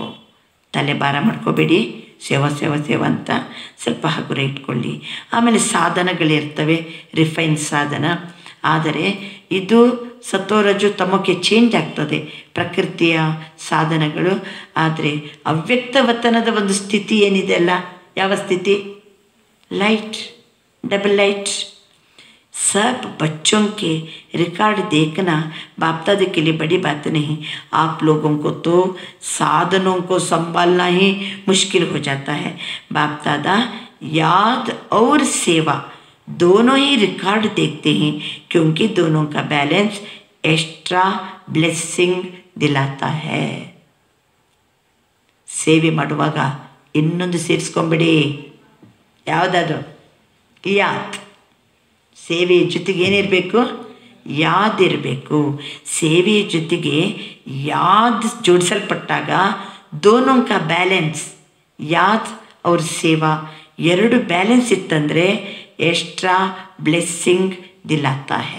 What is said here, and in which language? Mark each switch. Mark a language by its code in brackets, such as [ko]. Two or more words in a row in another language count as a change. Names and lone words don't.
[kn] ತಲೆ ಭಾರ ಮಾಡ್ಕೋಬೇಡಿ, ಸೇವಾ ಸೇವಾ ಸೇವಾ ಅಂತ ಸ್ವಲ್ಪ ಹಗುರ ಇಟ್ಕೊಳ್ಳಿ. ಆಮೇಲೆ ಸಾಧನಗಳಿರ್ತವೆ, ರಿಫೈನ್ ಸಾಧನ. ಆದರೆ ಇದು ಸತ್ವರಜು ತಮಕ್ಕೆ ಚೇಂಜ್ ಆಗ್ತದೆ, ಪ್ರಕೃತಿಯ ಸಾಧನಗಳು. ಆದರೆ ಅವ್ಯಕ್ತವತನದ ಒಂದು ಸ್ಥಿತಿ ಏನಿದೆ ಅಲ್ಲ, ಯಾವ ಸ್ಥಿತಿ? [en] light, double light. [hi] सब बच्चों के रिकॉर्ड देखना बाप दादा के लिए बड़ी बात नहीं। आप लोगों को तो साधनों को संभालना ही मुश्किल हो जाता है। बाप दादा याद और सेवा दोनों ही रिकॉर्ड देखते हैं, क्योंकि दोनों का बैलेंस [en] extra blessing [hi] दिलाता है। [kn] ಸೇವೆ ಮಾಡುವಾಗ ಇನ್ನೊಂದು ಸೇರಿಸ್ಕೊಂಬಿಡಿ, ಯಾವುದಾದ್ರು ಯಾದ್. ಸೇವೆಯ ಜೊತೆಗೆ ಏನಿರಬೇಕು? ಯಾದ್ ಇರಬೇಕು. ಸೇವೆಯ ಜೊತೆಗೆ ಯಾದ್ ಜೋಡಿಸಲ್ಪಟ್ಟಾಗ [hi] दोनों का बैलेंस, याद और सेवा [kn] ಎರಡು ಬ್ಯಾಲೆನ್ಸ್ ಇತ್ತಂದರೆ [en] extra blessing [hi] दिलाता है.